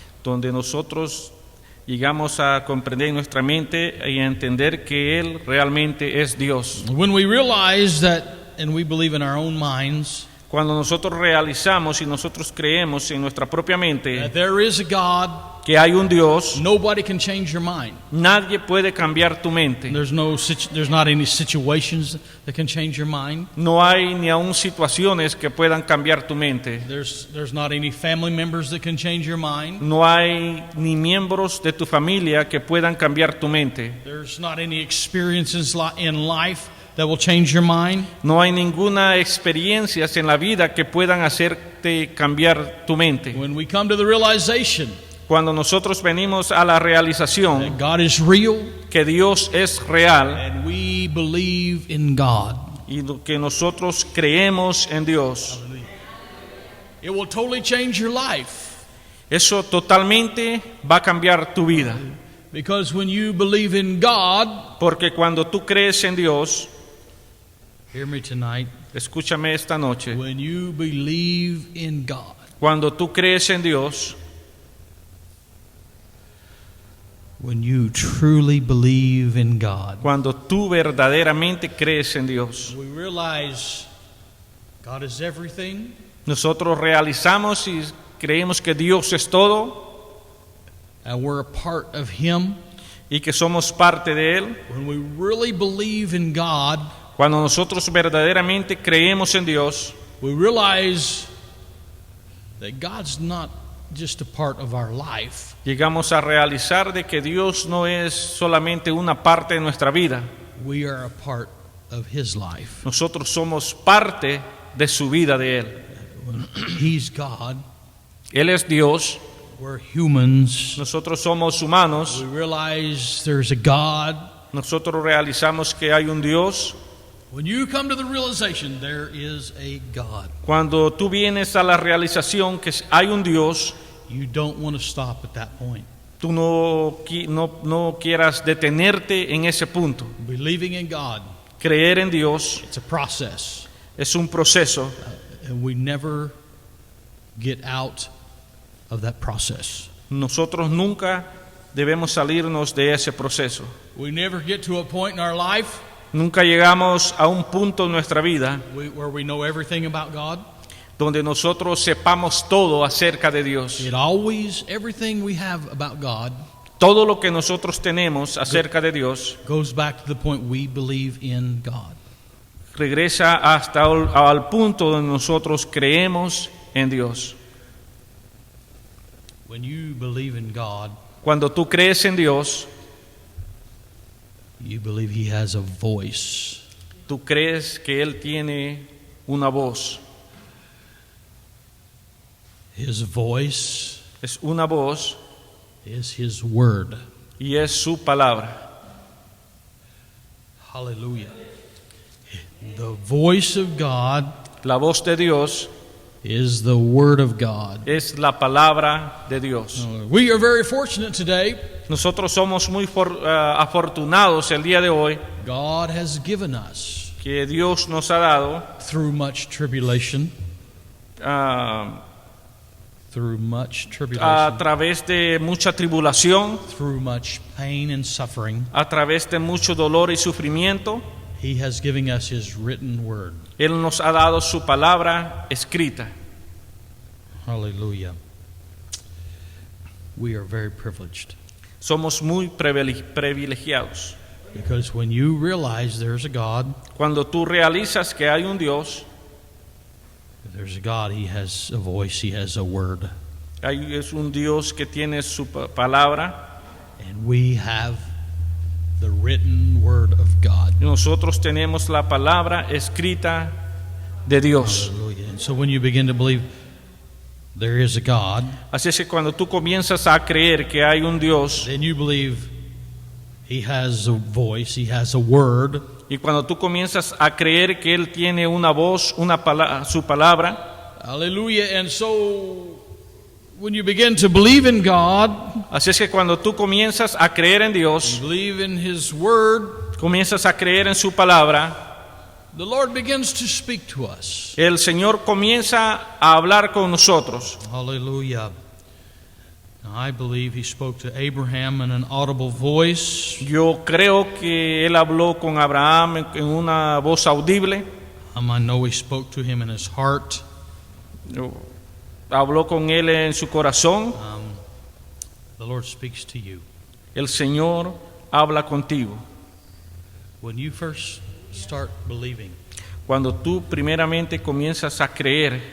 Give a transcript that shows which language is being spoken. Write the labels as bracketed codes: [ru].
[es] donde nosotros llegamos a comprender en nuestra mente y a entender que Él realmente es Dios. [en] When we realize that and we believe in our own minds [es] Cuando nosotros realizamos y nosotros creemos en nuestra propia mente [en] that there is a God, [es] que hay un Dios, [en] nobody can change your mind. [es] nadie puede cambiar tu mente. [en] There's not any situations that can change your mind. [es] No hay ni aún situaciones que puedan cambiar tu mente. [en] There's not any family members that can change your mind. [es] No hay ni miembros de tu familia que puedan cambiar tu mente. [en] There's not any experiences in life that will change your mind. [es] No hay ninguna experiencias en la vida que puedan hacerte cambiar tu mente. [en] When we come to the realization [es] Cuando nosotros venimos a la realización [en] that God is real [es] que Dios es real [en] and we believe in God, [es] y que nosotros creemos en Dios, [en] it will totally change your life. [es] eso totalmente va a cambiar tu vida. [en] Because when you believe in God, [es] Porque cuando tú crees en Dios, [en] hear me tonight, [es] escúchame esta noche, [en] when you believe in God, [es] cuando tú crees en Dios, [en] when you truly believe in God, [es] cuando tú verdaderamente crees en Dios, [en] we realize God is everything, [es] nosotros realizamos y creemos que Dios es todo [en] and we're a part of Him. [es] y que somos parte de Él. [en] When we really believe in God, [es] Cuando nosotros verdaderamente creemos en Dios, [en] we realize that God's not just a part of our life. [es] llegamos a realizar de que Dios no es solamente una parte de nuestra vida. [en] We are a part of His life. [es] Nosotros somos parte de su vida de Él. [en] When He's God, [es] Él es Dios, [en] we're humans. [es] nosotros somos humanos, [en] We realize there's a God. [es] nosotros realizamos que hay un Dios. [en] When you come to the realization there is a God, [es] Cuando tú vienes a la realización que hay un Dios, [en] you don't want to stop at that point. [es] tú no quieras detenerte en ese punto. [en] Believing in God, [es] Creer en Dios [en] it's a process, [es] es un proceso [en] and we never get out of that process. [es] Nosotros nunca debemos salirnos de ese proceso. [en] We never get to a point in our life [es] Nunca llegamos a un punto en nuestra vida [en] where we know everything about God. [es] donde nosotros sepamos todo acerca de Dios. [en] Everything we have about God [es] Todo lo que nosotros tenemos acerca de Dios [en] goes back to the point we believe in God. [es] regresa hasta al punto donde nosotros creemos en Dios. [en] When you believe in God, [es] Cuando tú crees en Dios, [en] you believe He has a voice. [es] tú crees que Él tiene una voz. [en] His voice [es] Es una voz [en] is His word. [es] y es su palabra. [en] Hallelujah. The voice of God [es] La voz de Dios [en] is the word of God. [es] es la palabra de Dios. [en] We are very fortunate today. [es] Nosotros somos muy afortunados el día de hoy [en] God has given us, [es] que Dios nos ha dado [en] through much tribulation, [es] a [en] tribulation, [es] través de mucha tribulación, [en] through much pain and suffering, [es] a través de mucho dolor y sufrimiento. [en] He has given us His written word. [es] Él nos ha dado su palabra escrita. [en] Hallelujah. We are very privileged [es] Somos muy privilegiados. [en] because when you realize there's a God, [es] Cuando tú realizas que hay un Dios, [en] if there's a God, He has a voice, He has a word. [es] es un Dios que tiene su palabra, [en] And we have the written word of God. [es] y nosotros tenemos la palabra escrita de Dios. [en] Hallelujah. And so when you begin to believe there is a God, [es] Así es que cuando tú comienzas a creer que hay un Dios, [en] then you believe He has a voice, He has a word, [es] y cuando tú comienzas a creer que Él tiene una voz, su palabra, hallelujah. [en] And so when you begin to believe in God, [es] así es que cuando tú comienzas a creer en Dios, [en] believe in His word, [es] comienzas a creer en su palabra, [en] the Lord begins to speak to us. [es] el Señor comienza a hablar con nosotros. [en] Hallelujah. Now, I believe He spoke to Abraham in an audible voice. [es] Yo creo que Él habló con Abraham en una voz audible. [en] I know He spoke to him in his heart. [es] Habló con Él en su corazón. [en] The Lord speaks to you. [es] El Señor habla contigo. [en] When you first start believing, [es] Cuando tú primeramente comienzas a creer,